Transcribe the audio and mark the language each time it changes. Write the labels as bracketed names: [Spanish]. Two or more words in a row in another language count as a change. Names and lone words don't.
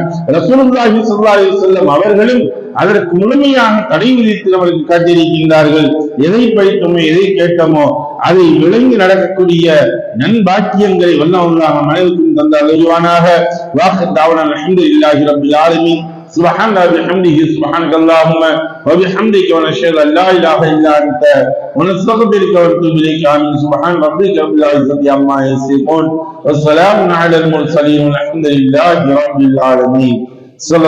[Arabic] رسول الله صلى الله عليه وسلم [Tamil] அவர்களும் அதற்கு முழுமையாக தடை விதித்து அவருக்கு காட்டியிருக்கின்றார்கள். எதை படித்தோமோ எதை கேட்டோமோ அதை விளங்கி நடக்கக்கூடிய நன்பாக்கியங்களை வல்லல்லாஹ் மனிதனுக்கும் தந்தார் வருவானாக. [Arabic] وآخر دعوانا الحمد لله رب العالمين. سبحان الله وبحمده سبحانك اللهم وبحمدك ونشهد ان لا اله الا انت ونستغفرك ونتوب اليك. آمين. سبحان ربك رب العزة عما يصفون والسلام على المرسلين والحمد لله رب العالمين.